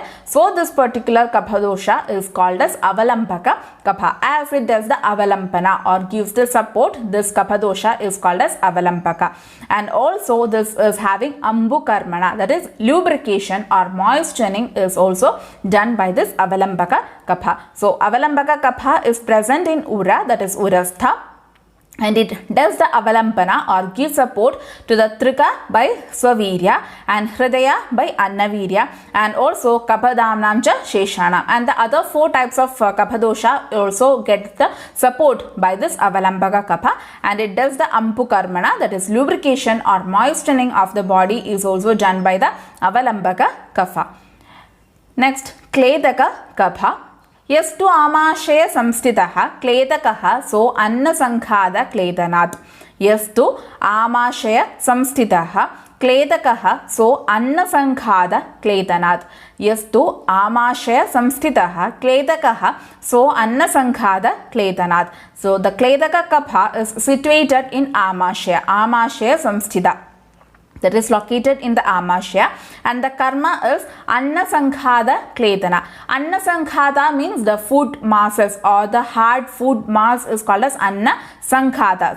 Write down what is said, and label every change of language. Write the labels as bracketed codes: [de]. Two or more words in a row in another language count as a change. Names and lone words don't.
[en] So this particular kapha dosha is called as Avalambaka kapha. As it does the Avalampana or gives the support, this kapha dosha is called as Avalampaka. And also this is having Ambukarmana, that is lubrication or moistening is also done by this Avalambaka kapha. So Avalambaka kapha is present in ura, that is urastha, and it does the Avalampana or gives support to the Trika by Swavirya and Hridaya by Annavirya, and also [sa] Kapadamnam cha Sheshanam, [en] and the other four types of kapha dosha also get the support by this Avalambaka kapha, and it does the Ampukarmana, that is lubrication or moistening of the body is also done by the Avalambaka kapha. Next, Kledaka kapha. [sa] यस्तु आमाशय संस्थितः क्लेदकः सो अन्नसंघात क्लेदनात्. यस्तु आमाशय संस्थितः क्लेदकः सो अन्नसंघात क्लेदनात्. यस्तु आमाशय संस्थितः क्लेदकः सो अन्नसंघात क्लेदनात्. [en] So the Kledaka kapha is situated in Amashaya. [sa] Amashaya samsthita, [en] that is located in the Amashya, and the karma is [sa] Annasanghada Kledana. [en] Annasanghada means the food masses or the hard food mass is called as [sa] Anna Sanghada.